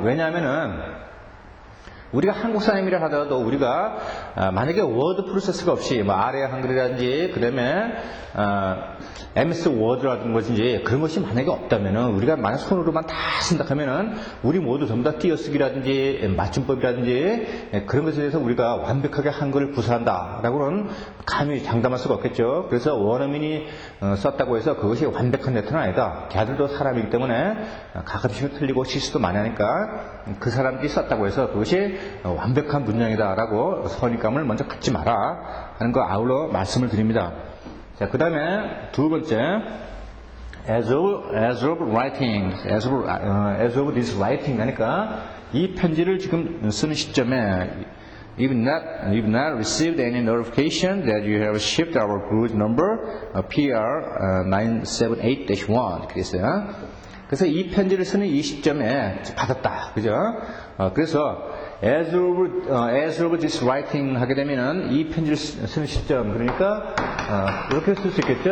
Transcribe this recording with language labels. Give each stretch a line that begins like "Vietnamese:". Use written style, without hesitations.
Korean: 왜냐하면은, 우리가 한국 사람이라 하더라도 우리가 만약에 워드 프로세스가 없이 뭐 아래 한글이라든지 그다음에 MS 워드라든지 그런 것이 만약에 없다면은 우리가 만약 손으로만 다 쓴다 하면은 우리 모두 전부 다 띄어쓰기라든지 맞춤법이라든지 그런 것에 대해서 우리가 완벽하게 한글을 구사한다라고는 감히 장담할 수가 없겠죠. 그래서 원어민이 썼다고 해서 그것이 완벽한 레터는 아니다. 걔들도 사람이기 때문에 가끔씩은 틀리고 실수도 많이 하니까 그 사람들이 썼다고 해서 그것이 완벽한 문장이다라고 선입감을 먼저 갖지 마라 하는 거 아울러 말씀을 드립니다. 자, 그 다음에 두 번째,
English: as of writing, as of this writing
Korean: 하니까 이 편지를 지금 쓰는 시점에
English: you've not received any notification that you have shipped our cruise number PR 978-1
Korean: 그랬어요. 그래서 이 편지를 쓰는 이 시점에 받았다, 그죠? 그래서
English: as of this writing
Korean: 하게 되면은 이 편지를 쓰는 시점, 그러니까 이렇게 쓸 수 있겠죠?